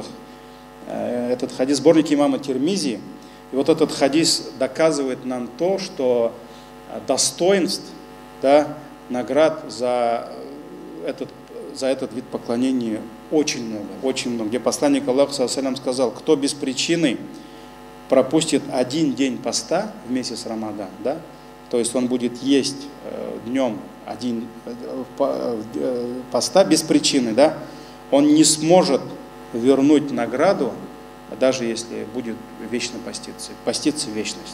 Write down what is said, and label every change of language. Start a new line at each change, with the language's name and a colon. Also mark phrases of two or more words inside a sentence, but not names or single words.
Russian: Этот хадис, сборник имама Тирмизи. И вот этот хадис доказывает нам то, что достоинств, да, наград за этот вид поклонения очень много. Где посланник Аллаха
Arabic: صلى الله عليه وسلم
Russian: сказал: кто без причины пропустит один день поста в месяц Рамадан, да, то есть он будет есть днем один поста без причины, да, он не сможет вернуть награду, даже если будет вечно поститься вечность.